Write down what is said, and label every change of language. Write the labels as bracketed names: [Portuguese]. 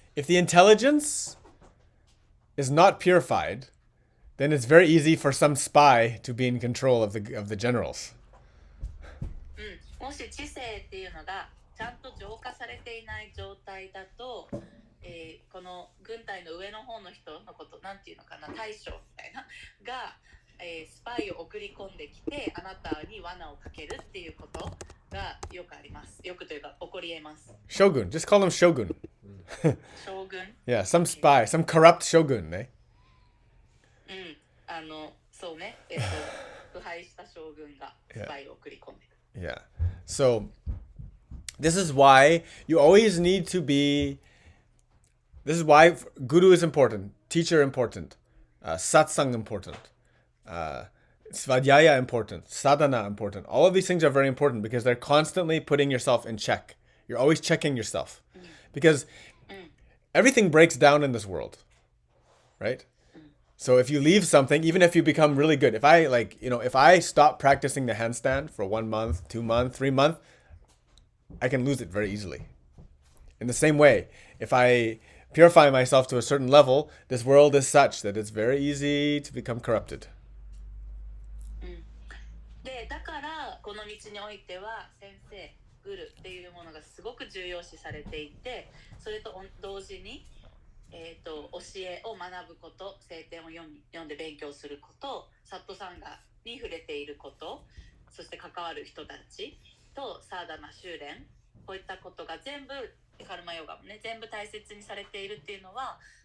[English] If the intelligence is not purified, then it's very easy for some spy to be in control of the generals. [Japanese] もし知性っていうのがちゃんと浄化されていない状態だと、この軍隊の上の方の人のことなんていうのかな、大将みたいなが、スパイを送り込んできてあなたに罠をかけるっていうことがよくあります。よくというか起こり得ます。 [English] Shogun, just call him shogun. [Japanese] 将軍 [English] Yeah, some spy, some corrupt shogun, eh? [Japanese] そうね、腐敗した将軍がスパイを送り込んでくる。 [English] Yeah. So this is why you always need to be. This is why guru is important, teacher important, satsang important, svadhyaya important, sadhana important. All of these things are very important because they're constantly putting yourself in check. You're always checking yourself because everything breaks down in this world, right? So if you leave something, even if you become really good, if I stop practicing the handstand for 1 month, 2 months, 3 months, I can lose it very easily. In the same way, if I purify myself to a certain level, this world is such that it's very easy to become corrupted. [Japanese] で、だからこの道においては先生、グルっていうものがすごく重要視されていて、それと同時に、教えを学ぶこと、聖典を読んで勉強すること、サットサンガに触れていること、そして関わる人たちとサーダナ修練、こういったことが全部カルマヨガもね、全部大切にされているっていうのは、